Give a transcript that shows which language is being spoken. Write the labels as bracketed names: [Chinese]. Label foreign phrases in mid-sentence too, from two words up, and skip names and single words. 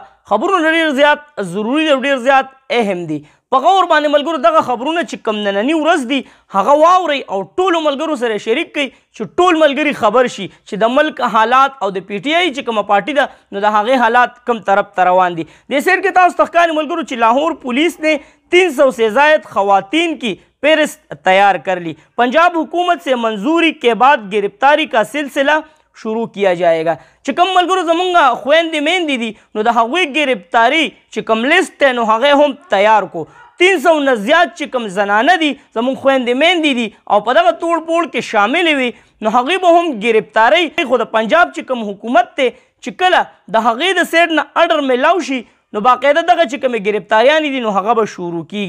[Pashto] خبرونه ډېر زیات ضروري دي او ډېر زیات اهم دي. په غور باندې ملګرو دغه خبرونه چې کوم ننني ورځ دي هغه واورئ او ټولو ملګرو سره شریک کړئ چې ټول ملګري خبر شي چې د ملک حالات او د پی ټي آی چې کومه پارټي ده نو د هغې حالات کوم طرف ته روان دي. دې سیټ کې تاسو ته ښکاري ملګرو چې [Urdu] لاهور پولیس نے 300 سے زائد خواتین کی فہرست تیار کر لی. پنجاب حکومت سے منظوری کے بعد گرفتاری کا سلسلہ شروع کیا جائے گا. [Pashto] چې کوم ملګرو زمونږ خویندې میندې دي نو د هغوی ګرفتاري چې کوم لیست دی نو هغې هم تیار کو. 300 نه زیات چې کوم زنانه دي زمونږ خویندې میندې دي او په دغه توړ پوړ کې شاملې وي نو هغوی به هم ګرفتارۍ. خو د پنجاب چې کوم حکومت دی چې کله د هغې د سیټ نه اډر میلاو شي نو باقاعده دغه چې کومې ګرفتاریانې دي نو هغه به شروع کیږي.